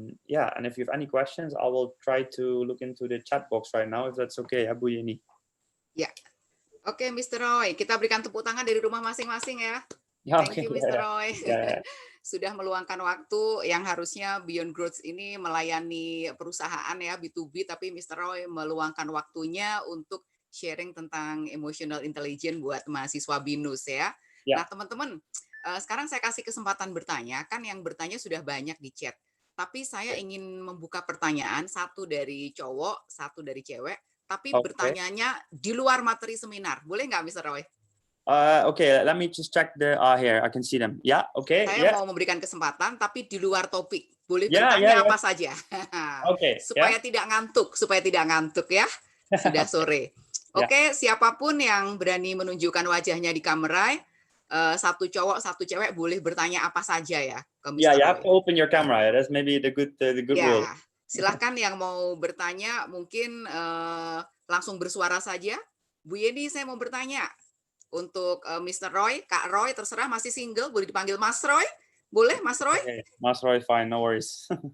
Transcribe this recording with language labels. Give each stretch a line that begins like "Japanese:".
English: Yeah, and if you have any questions, I will try to look into the chat box right now, if that's okay, Bu Yeni.
Indonesian: Ya, oke, Mr. Roy, kita berikan tepuk tangan dari rumah masing-masing ya.
English: Thank you, Mr. Roy.
Indonesian: Sudah meluangkan waktu yang harusnya Beyond Growth ini melayani perusahaan ya, B2B, tapi Mr. Roy meluangkan waktunya untuk sharing tentang emotional intelligence buat mahasiswa BINUS ya. Ya. Nah teman-teman, sekarang saya kasih kesempatan bertanya, kan yang bertanya sudah banyak di chat. Tapi saya ingin membuka pertanyaan, satu dari cowok, satu dari cewek, tapi bertanyanya di luar materi seminar. Boleh nggak, Mr. Roy?
English: Okay, let me just check here. I can see them. Yeah, okay.
Indonesian: Saya mau memberikan kesempatan, tapi di luar topik. Boleh bertanya apa saja.
English: Okay.
Indonesian: Supaya tidak ngantuk ya. Sudah sore. Oke, siapapun yang berani menunjukkan wajahnya di kamera, satu cowok, satu cewek boleh bertanya apa saja ya ke Mr.
English: You
Indonesian: Roy.
English: have to open your camera. That's maybe the good rule.
Indonesian: Silahkan yang mau bertanya mungkin langsung bersuara saja. Bu Yeni, saya mau bertanya untuk Mr. Roy, Kak Roy, terserah, masih single, boleh dipanggil Mas Roy. Boleh, Mas Roy?
English: Okay. Mas Roy, fine, no worries.